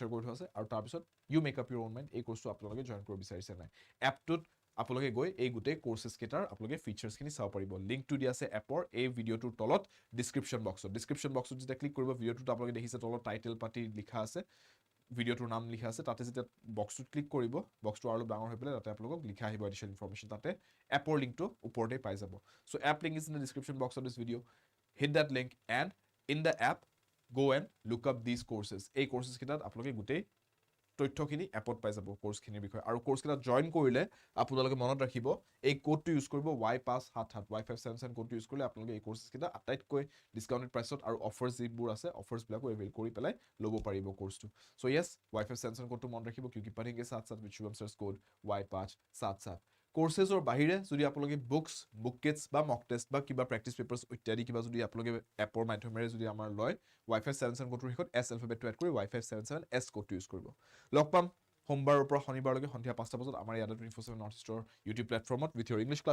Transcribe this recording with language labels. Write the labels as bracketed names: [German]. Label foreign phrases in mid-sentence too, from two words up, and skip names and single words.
[Assamese] কৰি থোৱা আছে আৰু তাৰ পিছত [English] you make up your own mind [Assamese] এই কোৰ্সটো আপোনালোকে জয়েন কৰিব বিচাৰিছে নাই এপটোত আপোনালোকে গৈ এই গোটেই কোৰ্সেছ কেটাৰ আপোনালোকে ফিচাৰ্ছখিনি চাব পাৰিব লিংকটো দিয়া আছে এপৰ এই ভিডিওটোৰ তলত [English] description box [Assamese] যেতিয়া ক্লিক কৰিব ভিডিওটোত আপোনালোকে দেখিছে তলত টাইটেল পাতি লিখা আছে ভিডিওটোৰ নাম লিখা আছে তাতে যেতিয়া বক্সটোত ক্লিক কৰিব বক্সটো আৰু ডাঙৰ হৈ পেলাই তাতে আপোনালোকক লিখা আহিব [English] additional information [Assamese] তাতে এপৰ লিংকটো ওপৰতে পাই যাব [English] so app link is in the description box of this video hit that link and in the app go and look up these courses [Assamese] এই কোৰ্সেছ কিটাত আপোনালোকে গোটেই তথ্যখিনি এপত পাই যাব কোৰ্সখিনিৰ বিষয় আৰু কোৰ্স কিটা জয়েন কৰিলে আপোনালোকে মনত ৰাখিব এই কোডটো ইউজ কৰিব Y577 Y577 কোডটো ইউজ কৰিলে আপোনালোকে এই কোৰ্সছ কিটা আটাইতকৈ [English] discounted price [Assamese] আৰু অফাৰছ যিবোৰ আছে অফাৰছ বিলাকো এভেইল কৰি পেলাই ল'ব পাৰিব কোৰ্সটো [English] so yes [Assamese] Y577 কোডটো মনত ৰাখিব [Hindi] क्योंकि पढ़ेंगे साथ साथ [English] with Shubham sir's code [Assamese] Y577 কোৰ্সেছৰ বাহিৰে যদি আপোনালোকে [English] books book kits [Assamese] বা [English] mock test [Assamese] বা কিবা [English] practice papers [Assamese] ইত্যাদি কিবা যদি আপোনালোকে এপৰ মাধ্যমেৰে যদি আমাৰ লয় Y577 কোডটোৰ হিকত S এলফাবেটটো এড কৰি Y577 S কোডটো ইউজ কৰিব লগ পাম সোমবাৰৰ পৰা শনিবাৰলৈকে সন্ধিয়া 5টা বজাত আমাৰ ইয়াত 24/7 নৰ্থ ইষ্টৰ ইউটিউব প্লেটফৰ্মত [English] with your English